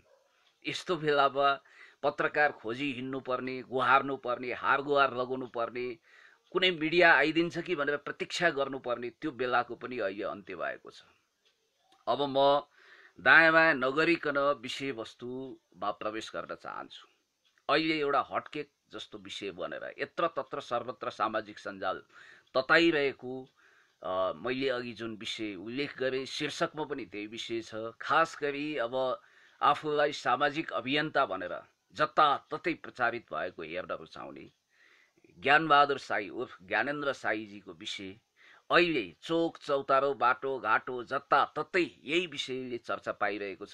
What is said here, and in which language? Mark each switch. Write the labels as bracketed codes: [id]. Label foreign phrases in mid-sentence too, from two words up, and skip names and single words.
[ne] यस्तो बेलामा पत्रकार खोजी हिँड्नु पर्ने, गुहार्नु पर्ने, हार गुहार लगाउनु पर्ने, कुनै मिडिया आइदिन्छ कि भनेर प्रतीक्षा गर्नुपर्ने त्यो बेलाको पनि अहिले अन्त्य भएको छ। अब म दायाँ बायाँ नगरिकन विषयवस्तुमा प्रवेश गर्न चाहन्छु। अहिले एउटा हटकेक जस्तो विषय बनेर यत्र तत्र सर्वत्र सामाजिक सञ्जाल तताइरहेको मैले अघि जुन विषय उल्लेख गरेँ, शीर्षकमा पनि त्यही विषय छ। खास गरी अब आफूलाई सामाजिक अभियन्ता भनेर जताततै प्रचारित भएको हेर्न रुचाउने ज्ञानबहादुर साई उर्फ ज्ञानेन्द्र साईजीको विषय अहिले चोक चौतारो, बाटो घाटो जताततै यही विषयले चर्चा पाइरहेको छ।